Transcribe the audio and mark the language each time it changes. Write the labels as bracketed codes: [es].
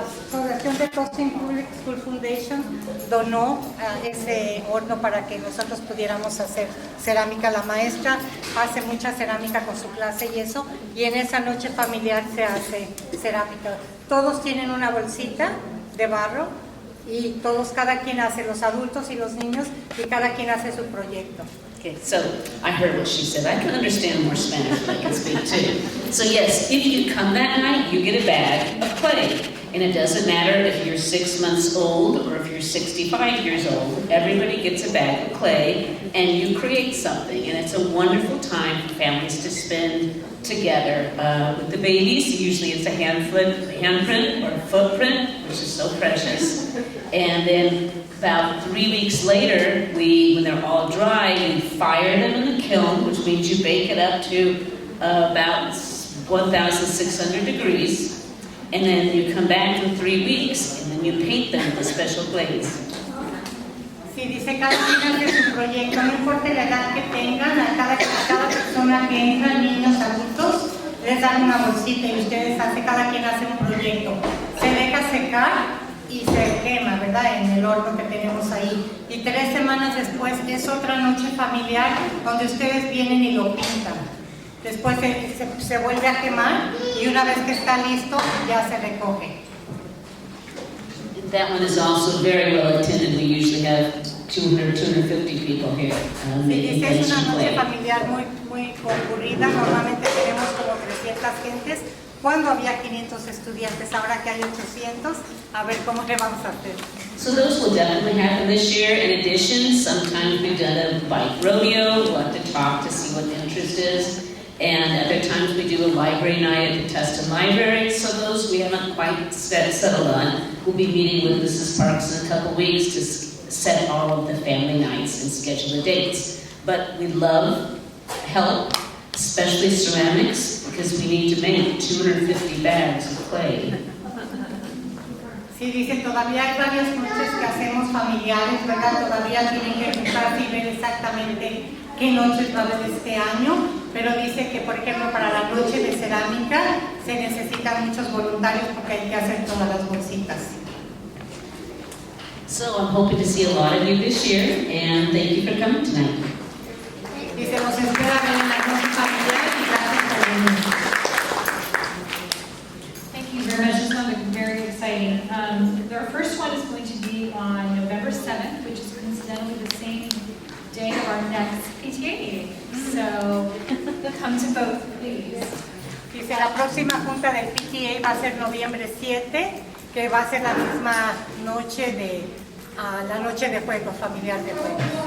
[es] la Asociación de Tustin Public School Foundation donó ese horno para que nosotros pudiéramos hacer cerámica. La maestra hace mucha cerámica con su clase y eso, y en esa noche familiar se hace cerámica. Todos tienen una bolsita de barro y todos, cada quien hace, los adultos y los niños, y cada quien hace su proyecto. [en] Okay, so I heard what she said. I can understand more Spanish, but I can speak too. So yes, if you come that night, you get a bag of clay. And it doesn't matter if you're 6 months old or if you're 65 years old. Everybody gets a bag of clay and you create something. And it's a wonderful time for families to spend together with the babies. Usually it's a handprint or a footprint, which is so precious. And then about 3 weeks later, when they're all dry, we fire them in the kiln, which means you bake it up to about 1,600 degrees. And then you come back in 3 weeks, and then you paint them with a special glaze. [es] Sí, dice, cada quien hace su proyecto, no importa la edad que tengan, a cada persona que entra, niños, adultos, les dan una bolsita y ustedes cada quien hace un proyecto. Se deja secar y se quema, ¿verdad? En el horno que tenemos ahí. Y 3 semanas después es otra noche familiar donde ustedes vienen y lo pintan. Después se vuelve a quemar y una vez que está listo ya se recoge. [en] That one is also very well attended. We usually have 200, 250 people here. [es] Sí, dice, es una noche familiar muy concurrida. Normalmente tenemos como 300 gentes. Cuando había 500 estudiantes, ahora que hay 800, a ver cómo le vamos a hacer. [en] So those will definitely happen this year. In addition, sometimes we've done a bike rodeo. We'll have to talk to see what the interest is. And other times we do a library night at the Tustin Library. So those we haven't quite settled on. We'll be meeting with Mrs. Parks in a couple weeks to set all of the family nights and schedule the dates. But we love help, especially ceramics, because we need to make 250 bags of clay. [es] Sí, dice, todavía hay varias noches que hacemos familiares, ¿verdad? Todavía tienen que buscar y ver exactamente qué noches va a haber este año, pero dice que, por ejemplo, para la noche de cerámica se necesitan muchos voluntarios porque hay que hacer todas las bolsitas. [en] So I'm hoping to see a lot of you this year, and thank you for coming tonight. [es] Dice, nos espera ver en la noche familiar y gracias por venir. [en] Thank you very much. This sounded very exciting. Our first one is going to be on November 7th, which is coincidentally the same day of our next PTA meeting. So come to both, please. [es] Dice, la próxima junta del PTA va a ser noviembre 7, que va a ser la misma noche la noche de juego, familiar de juego.